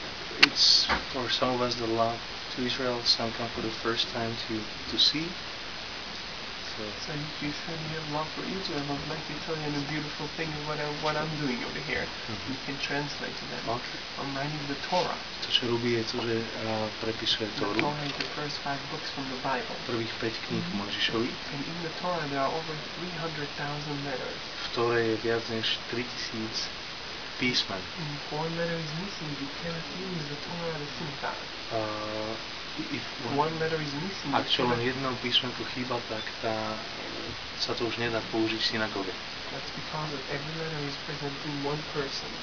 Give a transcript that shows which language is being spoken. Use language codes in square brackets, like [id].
[en] It's for some of us the love to Israel. Some come for the first time to see. So you said you have love for Israel. I'd like to tell you a beautiful thing of what I'm doing over here. You can translate to them. Okay. I'm writing the Torah. [sk] To, čo robí, je to, že prepisuje [en] The [sk] Tóru. [en] Torah is the first 5 books from the Bible. [sk] Prvých 5 kníh Mojžišovi. [en] And in the Torah there are over 300,000 letters. [sk] V Tóre je viac než 3000 písmen. [en] And if one letter is missing, you cannot use the Torah at the same time. If One letter is missing, [sk] Ak čo len jedno písmenko chýba, tak sa to už nedá použiť v synagóge. [en] That's because every letter is presenting one person.